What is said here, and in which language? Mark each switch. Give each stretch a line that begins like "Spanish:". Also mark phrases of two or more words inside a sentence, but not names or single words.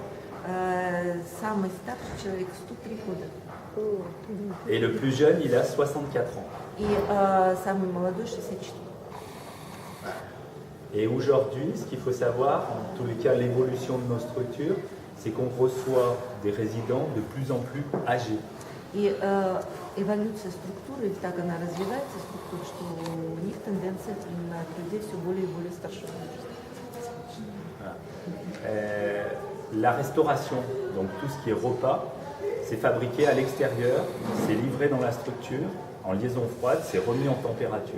Russian: Самый старший человек 103 года.
French: Et le plus jeune, il a 64 ans.
Russian: И самый молодой 64.
French: Et aujourd'hui, ce qu'il faut savoir, en tous les cas l'évolution de nos structures, c'est qu'on reçoit des résidents de plus en plus âgés.
Russian: И эволюция структуры, так она развивается, структура, что у них тенденция принимать людей все более и более старшего возраста.
French: La restauration, donc tout ce qui est repas, c'est fabriqué à l'extérieur, c'est livré dans la structure, en liaison froide, c'est remis en température.